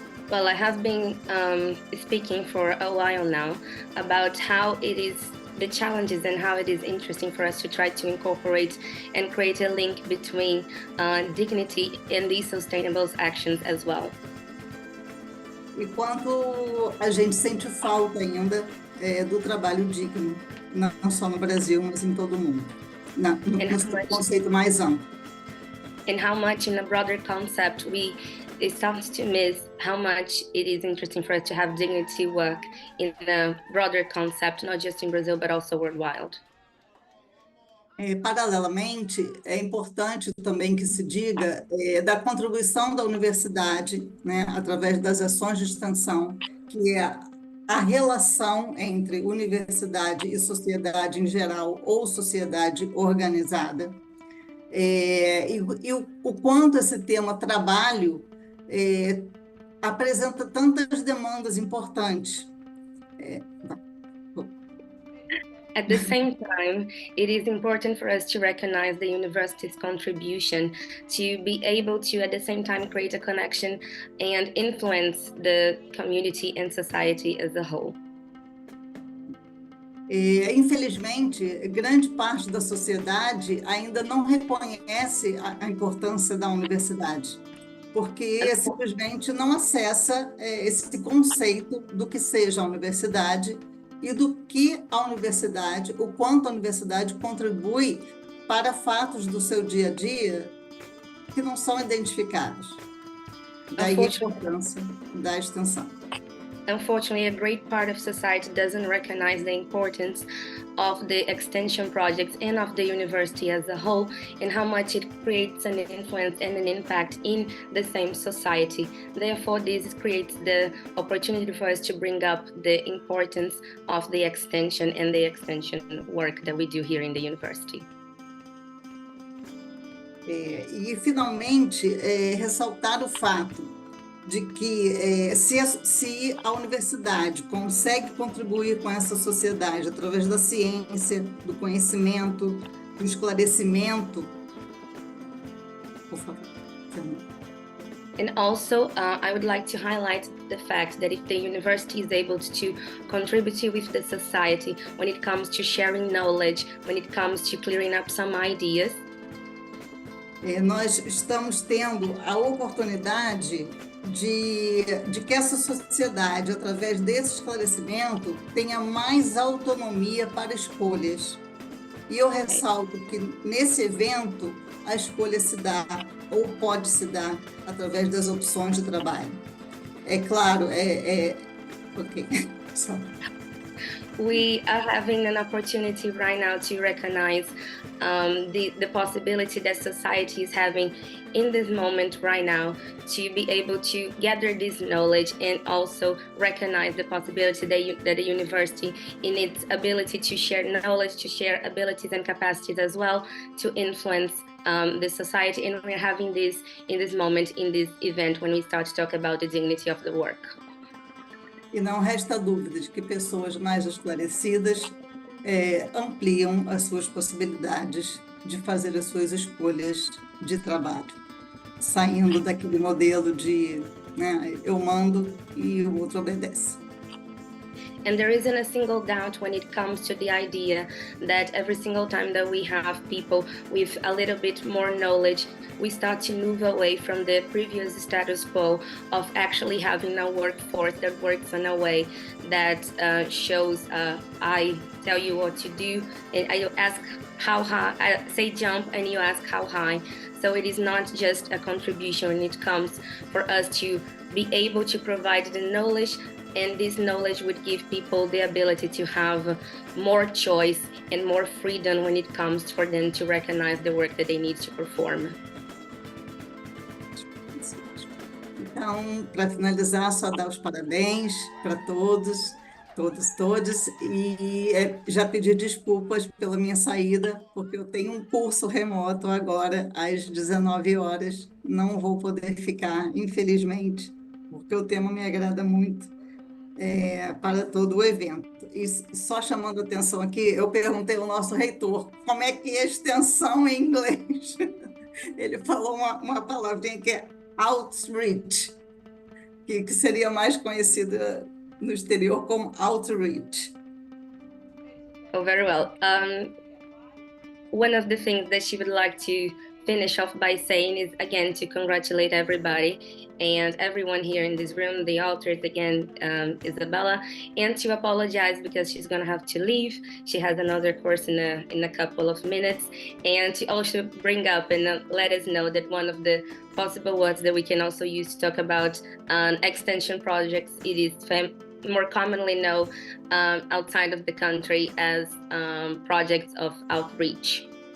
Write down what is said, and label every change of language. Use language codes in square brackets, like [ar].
[en] Well, I have been speaking for a while now about how it is the challenges and how it is interesting for us to try to incorporate and create a link between dignity and these sustainable actions as well. [pt] E quanto a gente sente falta ainda do trabalho digno, não só no Brasil, mas em todo o mundo, no conceito mais amplo. [en] And how much in a broader concept it starts to miss how much it is interesting for us to have dignity work in a broader concept, not just in Brazil, but also worldwide. [pt] Paralelamente, é importante também que se diga da contribuição da universidade, né, através das ações de extensão, que é a relação entre universidade e sociedade em geral, ou sociedade organizada, e o quanto esse tema trabalho apresenta tantas demandas importantes. [en] At the same time, it is important for us to recognize the university's contribution to be able to, at the same time, create a connection and influence the community and society as a whole. [pt] Infelizmente, grande parte da sociedade ainda não reconhece a importância da universidade, porque simplesmente não acessa esse conceito do que seja a universidade e do que a universidade, o quanto a universidade contribui para fatos do seu dia a dia que não são identificados. Daí a importância da extensão. [en] Unfortunately, a great part of society doesn't recognize the importance of the extension projects and of the university as a whole, and how much it creates an influence and an impact in the same society. Therefore, this creates the opportunity for us to bring up the importance of the extension and the extension work that we do here in the university. [pt] E, finalmente, ressaltar o fato de que se a universidade consegue contribuir com essa sociedade através da ciência, do conhecimento, do esclarecimento. Por favor. [en] And also, I would like to highlight the fact that if the university is able to contribute with the society when it comes to sharing knowledge, when it comes to clearing up some ideas, [pt] nós estamos tendo a oportunidade de que essa sociedade, através desse esclarecimento, tenha mais autonomia para escolhas. E eu ressalto que, nesse evento, a escolha se dá, ou pode se dar, através das opções de trabalho. É claro, ok. [en] We are having an opportunity right now to recognize the possibility that society is having in this moment right now to be able to gather this knowledge and also recognize the possibility that the university, in its ability to share knowledge, to share abilities and capacities as well, to influence the society. And we're having this in this moment, in this event, when we start to talk about the dignity of the work. [pt] E não resta dúvida de que pessoas mais esclarecidas ampliam as suas possibilidades de fazer as suas escolhas de trabalho, saindo daquele modelo de eu mando e o outro obedece. [en] And there isn't a single doubt when it comes to the idea that every single time that we have people with a little bit more knowledge, we start to move away from the previous status quo of actually having a workforce that works in a way that shows I tell you what to do, and I ask how high, I say jump and you ask how high. So it is not just a contribution when it comes for us to be able to provide the knowledge, and this knowledge would give people the ability to have more choice and more freedom when it comes for them to recognize the work that they need to perform. [pt] Então, para finalizar, só dar os parabéns para todos, todas, e já pedir desculpas pela minha saída, porque eu tenho um curso remoto agora às 19 horas, não vou poder ficar, infelizmente, porque o tema me agrada muito para todo o evento. E só chamando a atenção aqui, eu perguntei ao nosso reitor como é que é extensão em inglês. Ele falou uma palavrinha que é outreach, que seria mais conhecida no exterior como outreach. [en] Oh, very well. One of the things that she would like to finish off by saying is, again, to congratulate everybody and everyone here in this room, the authors, again, Isabella, and to apologize because she's going to have to leave. She has another course in a couple of minutes, and to also bring up and let us know that one of the possible words that we can also use to talk about extension projects, it is more commonly known outside of the country as projects of outreach.